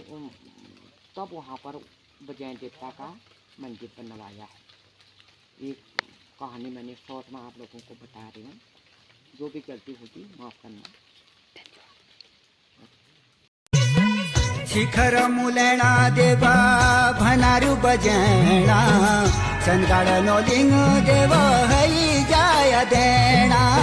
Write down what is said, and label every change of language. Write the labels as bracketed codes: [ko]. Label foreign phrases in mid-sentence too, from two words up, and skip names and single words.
[hi] तब वहाँ पर बजैन देवता का मंदिर बनवाया है। एक कहानी मैंने शॉर्ट में आप लोगों को बता रही हूँ। जो भी गलती होगी माफ़ करना। [kfy] शिखर मुलना देवा भनारू बजैना, सनगाड़ नौलिंग देवा हई जाय देना।